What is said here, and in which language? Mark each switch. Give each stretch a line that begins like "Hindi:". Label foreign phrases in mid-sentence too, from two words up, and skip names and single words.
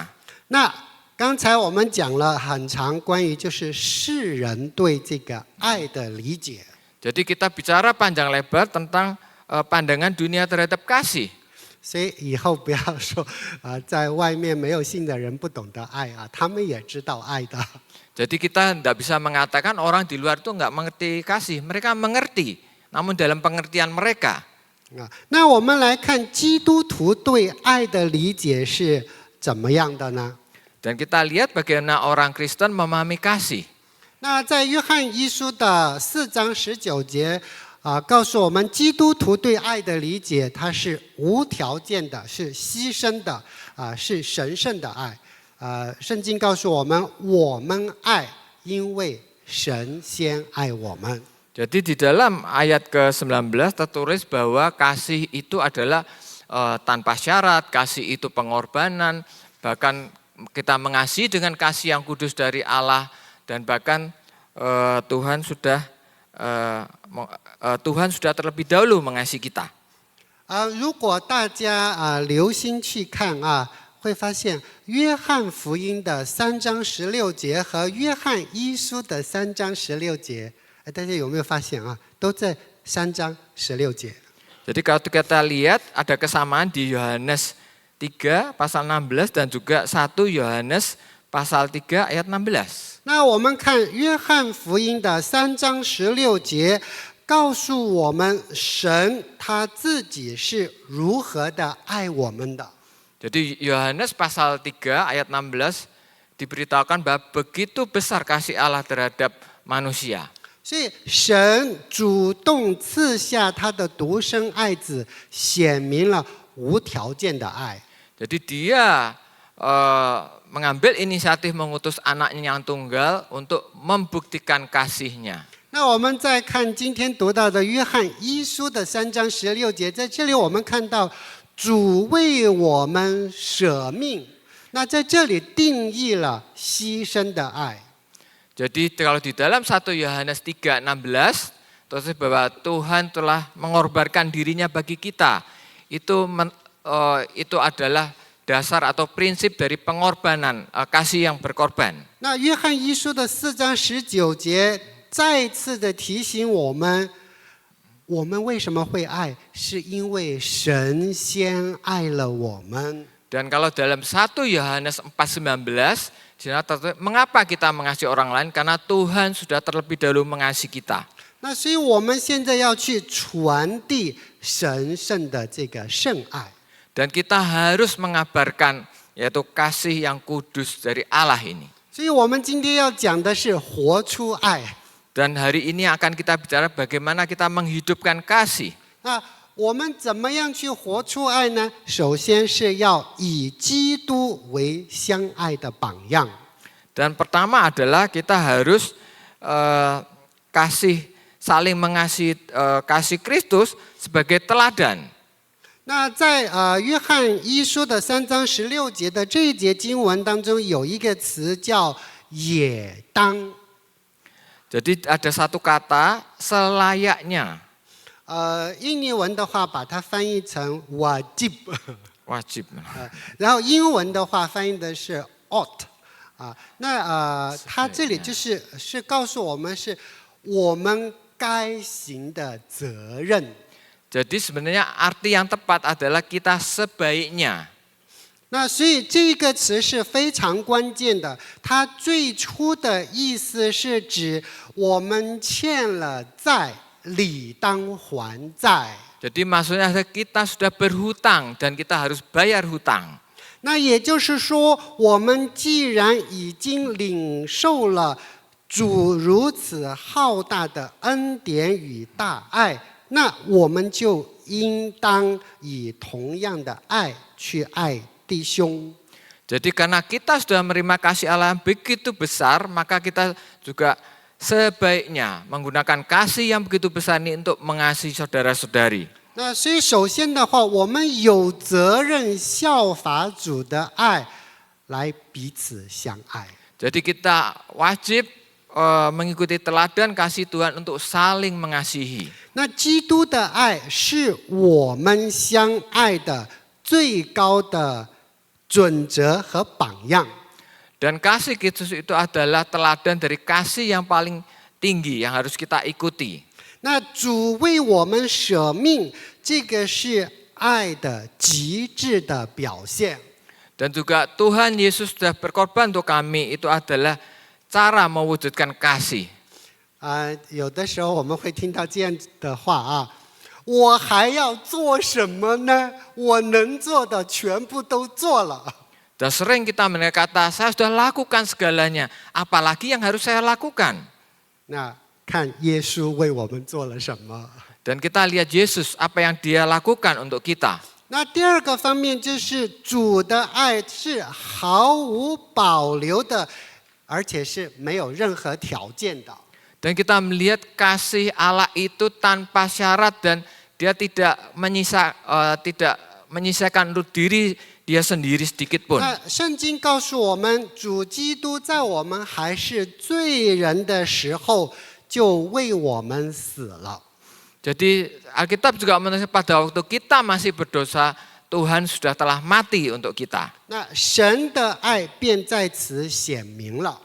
Chinese: 那刚才我们讲了很长关于就是世人对这个爱的理解。
Indonesian: Jadi kita bicara panjang lebar tentang pandangan dunia terhadap kasih.
Chinese: 所以以后不要说在外面没有信的人不懂得爱他们也知道爱的。
Indonesian: Jadi kita tidak bisa mengatakan orang di luar itu nggak mengerti kasih. Mereka mengerti, namun dalam pengertian mereka.
Chinese: 那我们来看基督徒对爱的理解是怎么样的呢？
Indonesian: Dan kita lihat bagaimana orang Kristen memahami kasih.
Chinese: 那在约翰一书的4章19节告诉我们，基督徒对爱的理解，它是无条件的，是牺牲的是神圣的爱。圣经告诉我们，我们爱，因为神先爱我们。
Indonesian: Jadi di dalam ayat ke-19 tertulis bahwa kasih itu adalah tanpa syarat, kasih itu pengorbanan, bahkan kita mengasihi dengan kasih yang kudus dari Allah dan bahkan Tuhan sudah terlebih dahulu mengasihi kita.
Chinese: 如果大家留心去看会发现约翰福音的3章16节和约翰一书的3章16节，大家有没有发现都在3章16节。
Indonesian: Jadi kalau kita lihat ada kesamaan di Yohanes 3 pasal 16 dan juga 1 Yohanes pasal 3 ayat 16.
Chinese: 那我们看约翰福音的3章16节，告诉我们神他自己是如何的爱我们的。
Indonesian: Jadi Yohanes pasal 3 ayat 16 diberitakan bahwa begitu besar kasih Allah terhadap manusia.
Chinese: 所以神主动赐下他的独生爱子，显明了无条件的爱。
Indonesian: Jadi dia mengambil inisiatif mengutus anaknya yang tunggal untuk membuktikan kasihnya.
Chinese: 那我们再看今天读到的约翰一书的3章16节，在这里我们看到主为我们舍命，那在这里定义了牺牲的爱。
Indonesian: Jadi kalau di dalam 1 Yohanes 3:16 terus bahwa Tuhan telah mengorbankan dirinya bagi kita. Itu adalah dasar atau prinsip dari pengorbanan, kasih yang berkorban.
Chinese: 那约翰一书的4章19节再次的提醒我们，我们为什么会爱，是因为神先爱了我们。
Indonesian: Dan kalau dalam 1 Yohanes 4:19, di sana tertulis, mengapa kita mengasihi orang lain? Karena Tuhan sudah terlebih dahulu mengasihi kita.
Chinese: 那所以我们现在要去传递神圣的这个圣爱。
Indonesian: Dan kita harus mengabarkan yaitu kasih yang kudus dari Allah ini.
Chinese: 所以我们今天要讲的是活出爱。
Indonesian: Dan hari ini akan kita bicara bagaimana kita menghidupkan kasih.
Chinese: 那我们怎么样去活出爱呢？首先是要以基督为相爱的榜样。
Indonesian: Dan pertama adalah kita harus saling mengasihi kasih Kristus sebagai teladan.
Chinese: 那在约翰一书的3章16节的这一节经文当中，有一个词叫“也当”。
Indonesian: Jadi ada satu kata selayaknya.
Chinese: 印尼文的话把它翻译成 wajib，
Indonesian: Wajib.
Chinese: 然后英文的话翻译的是 ought。它这里是告诉我们是我们该行的责任。
Indonesian: Jadi sebenarnya arti yang tepat adalah kita sebaiknya.
Chinese: 那所以这个词是非常关键的，它最初的意思是指我们欠了债，理当还债。
Indonesian: Jadi maksudnya kita sudah berhutang dan kita harus bayar hutang.
Chinese: 那也就是说，我们既然已经领受了主如此浩大的恩典与大爱，那我们就应当以同样的爱去爱弟兄。
Indonesian: Jadi karena kita sudah menerima kasih Allah yang begitu besar, maka kita juga sebaiknya menggunakan kasih yang begitu besar ini untuk mengasihi saudara-saudari.
Chinese: 那所以首先的话，我们有责任效法主的爱，来彼此相爱。
Indonesian: Jadi kita wajib mengikuti teladan kasih Tuhan untuk saling mengasihi.
Chinese: 那基督的爱是我们相爱的最高的准则和榜样。
Indonesian: Dan kasih Kristus itu adalah teladan dari kasih yang paling tinggi yang harus kita ikuti.
Chinese: 那主为我们舍命，这个是爱的极致的表现。
Indonesian: Dan juga Tuhan Yesus sudah berkorban untuk kami, itu adalah cara mewujudkan kasih.
Chinese: 有的时候我们会听到这样的话啊，我还要做什么呢？我能做的全部都做了。
Indonesian: Dan sering kita mendengar kata, saya sudah lakukan segalanya, apalagi yang harus saya lakukan.
Chinese: 那看耶稣为我们做了什么。
Indonesian: Dan kita lihat Yesus, apa yang dia lakukan untuk kita.
Chinese: 那第二个方面就是主的爱是毫无保留的，而且是没有任何条件的。
Indonesian: Dan kita melihat kasih Allah itu tanpa syarat dan dia tidak menyisakan untuk diri dia sendiri sedikit pun.
Chinese: 那圣经告诉我们，主基督在我们还是罪人的时候，就为我们死了。
Indonesian: Jadi Alkitab juga menulis pada waktu kita masih berdosa, Tuhan sudah telah mati untuk kita.
Chinese: 那神的爱便在此显明了。